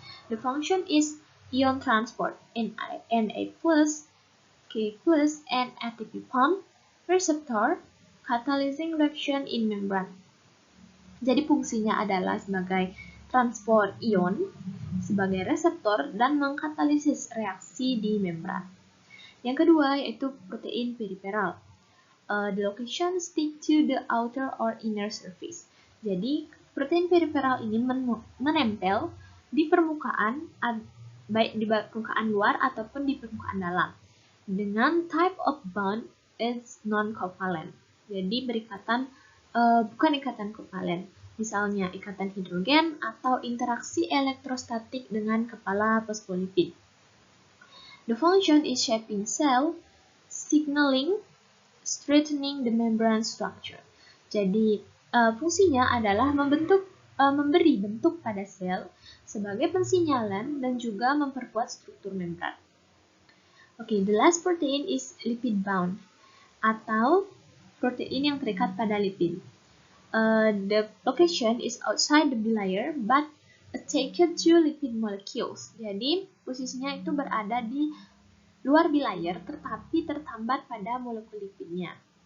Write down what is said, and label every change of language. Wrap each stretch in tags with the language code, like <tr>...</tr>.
<en>The function is ion transport, Na+, K+, and ATP pump, receptor, catalyzing reaction in membrane.</en> <id>Jadi fungsinya adalah sebagai transport ion, sebagai reseptor, dan mengkatalisis reaksi di membran. Yang kedua yaitu protein periferal.</id> <en>The location stick to the outer or inner surface.</en> <id>Jadi protein periferal ini menempel di permukaan, baik di permukaan luar ataupun di permukaan dalam. Dengan</id> <en>type of bond is non-covalent.</en> <id>Jadi berikatan bukan ikatan kovalen. Misalnya ikatan hidrogen atau interaksi elektrostatik dengan kepala fosfolipid.</id> <en>The function is shaping cell, signaling, strengthening the membrane structure.</en> <id>Jadi fungsinya adalah memberi bentuk pada sel sebagai pensinyalan dan juga memperkuat struktur membran.</id> <en>Okay, the last protein is lipid bound</en> <id>atau protein yang terikat pada lipid.</id> <en>The location is outside the bilayer but attached to lipid molecules.</en> <id>Jadi posisinya itu berada di luar bilayer tetapi tertambat pada molekul lipidnya.</id>